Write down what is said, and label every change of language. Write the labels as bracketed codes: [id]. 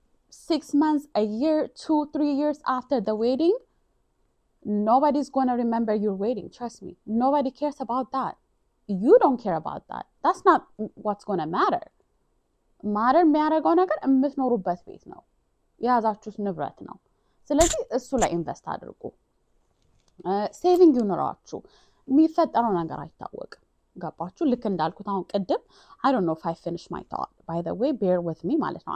[en] 6 months, a year, 2-3 years after the wedding, nobody's going to remember your wedding. Trust me. Nobody cares about that. You don't care about that. That's not what's going to matter. [am] የሚያደርገው ነገር የምትኖሩበት ቤት ነው፣ የያዛችሁት ንብረት ነው። ስለዚህ እሱ ላይ ኢንቨስት አድርጉ። ሴቪንግ ይኖራችሁ። የሚፈጠረው ነገር አይታወቅም። ገባችሁ? ልክ እንዳልኩት አሁን ቅድም [en] I don't know if I finished my thought. By the way, bear with me [am] ማለት ነው.